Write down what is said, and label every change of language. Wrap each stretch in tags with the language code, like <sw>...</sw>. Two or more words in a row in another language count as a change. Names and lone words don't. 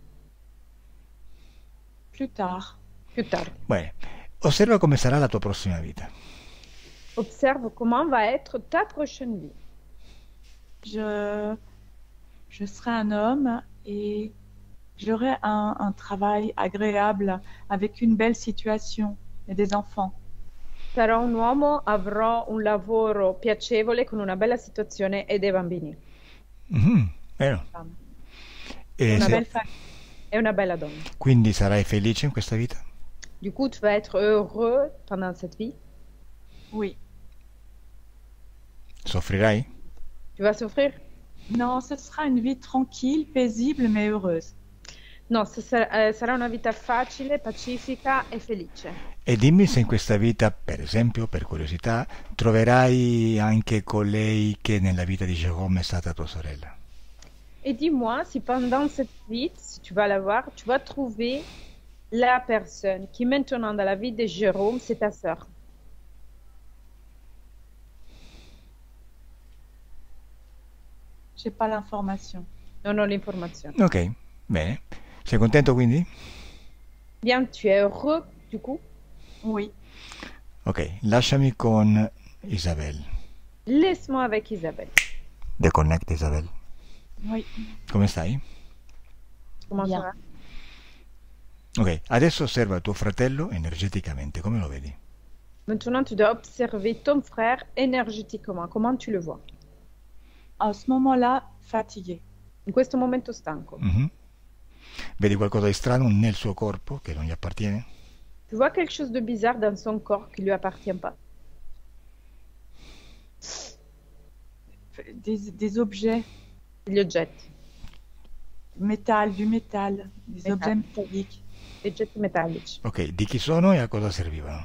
<fr>Plus tard. plus tard.</fr> <it>Bene, osserva come sarà la tua prossima vita.</it> <fr>Observe comment va être ta prochaine vie. Je serai un homme et j'aurai un travail agréable avec une belle situation et des enfants.</fr> <it>Sarò un uomo, avrò un lavoro piacevole con una bella situazione e dei bambini. Mhm, vero. E Una se-</it> <fr>belle famille.</fr> <it>È una bella donna. quindi sarai felice in questa vita?</it> <fr>Du coup, tu vas être heureux pendant cette vie. Oui.</fr> <it>Soffrirai?</it> <fr>Tu vas souffrir? Non, ce sera une vie tranquille, paisible, mais heureuse.</fr> <it>No, sarà una vita facile, pacifica e felice. E dimmi se in questa vita, per esempio, per curiosità, troverai anche colei che nella vita di Jérôme è stata tua sorella.</it> <fr>Et dis-moi si pendant cette vie, si tu vas la voir, tu vas trouver la personne qui maintenant dans la vie de Jérôme, c'est ta sœur. J'ai pas l'information.</fr> <it>Non ho l'informazione. Ok, bene. Sei contento quindi?</it> <fr>Bien, tu es heureux du coup? Oui.</fr> <it>Ok, lasciami con Isabelle.</it> <fr>Laisse-moi avec Isabelle. Deconnect Isabelle. Oui.</fr> <it>Come stai?</it> <fr>Comment Bien. ça va?</fr> <it>Ok, adesso osserva tuo fratello energeticamente, come lo vedi?</it> <fr>Maintenant, tu dois observer ton frère énergétiquement. Comment tu le vois? À ce moment-là, fatigué.</fr> <it>In questo momento stanco. Mhm. Vedi qualcosa di strano nel suo corpo che non gli appartiene?</it> <fr>Tu vois quelque chose de bizarre dans son corps qui lui appartient pas. Des objets,</fr> <it>Degli oggetti,</it> <fr>du métal, des Métal. objets métalliques.</fr> <it>degli oggetti metallici. Ok, di chi sono e a cosa servivano?</it>